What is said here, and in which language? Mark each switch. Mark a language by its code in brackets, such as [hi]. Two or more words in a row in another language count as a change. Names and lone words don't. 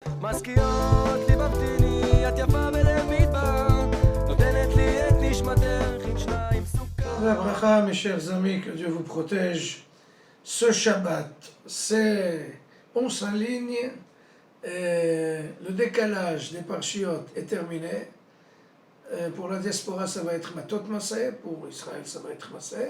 [he] משכיעות לי בפתיני, את יפה בלב מדבר, נותנת לי את נשמתך עם שניים סוכר. [fr] La bracha, mes chers amis, que Dieu vous protège. Ce Shabbat, on s'aligne, le décalage des parchiotes est terminé. Pour la diaspora, ça va être Matot Maseh, pour Israël, ça va être Maseh.